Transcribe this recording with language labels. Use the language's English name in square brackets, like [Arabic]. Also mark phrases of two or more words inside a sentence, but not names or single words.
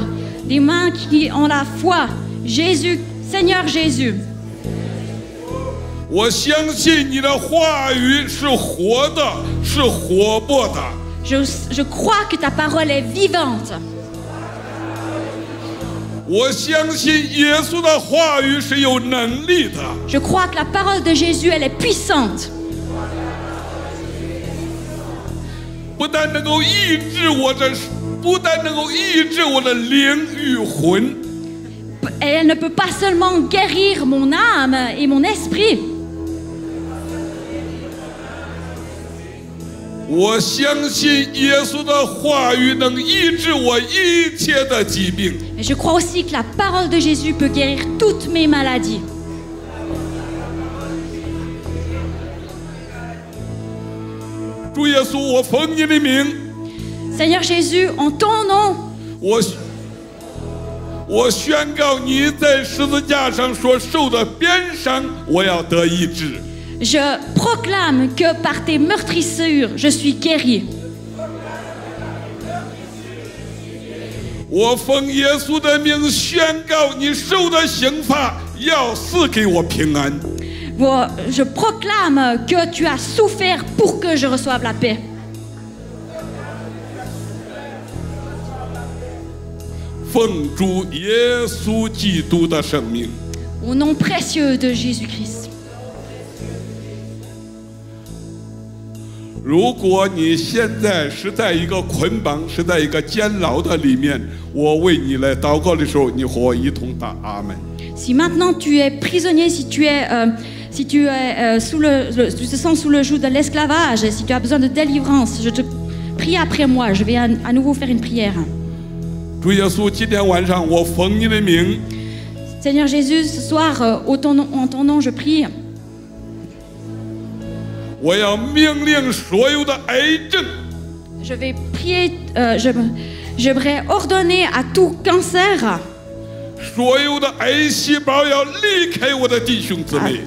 [French] Des mains qui ont la foi. Jésus, Seigneur Jésus. [Chinese] 我相信你的话语是活的，是活泼的。 [French] Je crois que ta parole est vivante. [Chinese] 我相信耶稣的话语是有能力的。 [French] Je crois que la parole de Jésus elle est puissante. [Chinese] 不但能够医治我的灵与魂。 [French] Elle ne peut pas seulement guérir mon âme et mon esprit. [Chinese] 我相信耶稣的话语能医治我一切的疾病。 [French] Et je crois aussi que la parole de Jésus peut guérir toutes mes maladies. [Chinese] 主耶稣，我奉你的名。 [French] Seigneur Jésus, en ton nom. [Chinese] 我宣告你在十字架上所受的鞭伤，我要得医治。 [French] Je proclame que par tes meurtrissures, je suis guéri. [Chinese] 我奉耶稣的名宣告，你受的刑罚要赐给我平安。 [French] Je proclame que tu as souffert pour que je reçoive la paix. [Chinese] 奉主耶稣基督的圣名。 [French] Au nom précieux de Jésus-Christ. [Chinese] 如果你现在是在一个捆绑、是在一个监牢的里面，我为你来祷告的时候，你和我一同打阿门。 [French] Si maintenant tu es prisonnier, si tu te sens sous le joug de l'esclavage, si tu as besoin de délivrance, je te prie après moi. Je vais à nouveau faire une prière. [Chinese] 主耶稣，今天晚上我奉你的名， [French] Seigneur Jésus, ce soir, en ton nom, je prie. [Chinese] 我要命令所有的癌症， [French] Je vais prier, je vais ordonner à tout cancer, [Chinese] 所有的癌细胞要离开我的弟兄姊妹。